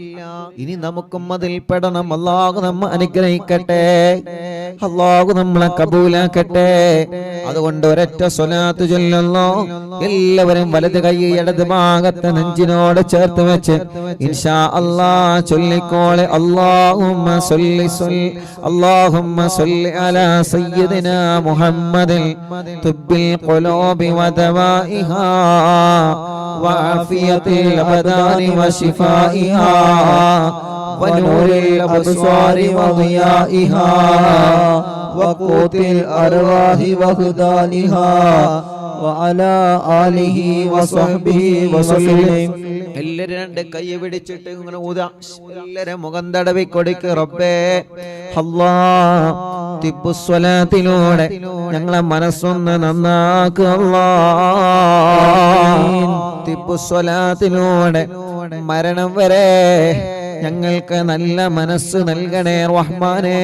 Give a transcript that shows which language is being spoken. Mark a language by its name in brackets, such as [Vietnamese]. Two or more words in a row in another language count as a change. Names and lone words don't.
[Malayalam] ഇനി നമുക്കും അതിൽ പെടണം. അല്ലാഹു നമ്മെ അനുഗ്രഹിക്കട്ടെ, അല്ലാഹു നമ്മളെ കബൂലാക്കട്ടെ. അതുകൊണ്ട് ഒരൊറ്റ സ്വലാത്ത് ചൊല്ലുന്നു. എല്ലാവരും വലത് കൈ ഇടത് ഭാഗത്ത് നെഞ്ചിനോട് ചേർത്ത് വെച്ച് [Arabic] إن شاء الله [Malayalam] ചൊല്ലിക്കോളെ. [Arabic] اللهم صل على سيدنا محمد طب القلوب ودوائها وعافية الأبدان وشفائها ونور الأبصار وضيائها وقوت الأرواح وهدانها وعلى آله وصحبه وسلم. [Malayalam] എല്ലാരും രണ്ട് കൈ പിടിച്ചിട്ട് ഇങ്ങനെ ഊതാ. എല്ലാരും മുഖം തടവി കൊടുക്ക്. റബ്ബേ അല്ലാഹ് തിബ്ബുസ്വലാത്തിലൂടെ ഞങ്ങളെ മനസ്സൊന്ന് നന്നാക്കുക. അല്ലാഹ് തിബ്ബുസ്വലാത്തിലൂടെ മരണം വരെ ഞങ്ങൾക്ക് നല്ല മനസ്സ് നൽകണേ റഹ്മാനേ.